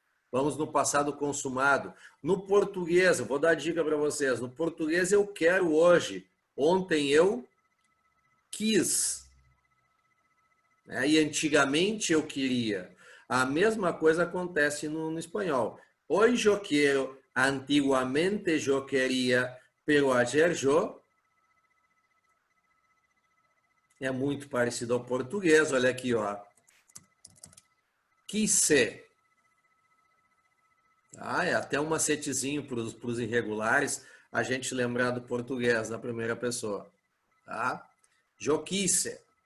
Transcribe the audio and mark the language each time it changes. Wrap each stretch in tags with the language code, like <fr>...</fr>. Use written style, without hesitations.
<pt>Vamos no passado consumado. No português, eu vou dar dica para vocês. No português, eu quero hoje. Ontem eu quis. E antigamente eu queria. A mesma coisa acontece no espanhol.</pt> <es>Hoy yo quiero, antiguamente yo quería, pero ayer yo.</es> <pt>É muito parecido ao português. Olha aqui, ó. Quise. É até um macetezinho para os irregulares a gente lembrar do português na primeira pessoa. Tá?</pt> <es>Yo quise.</es>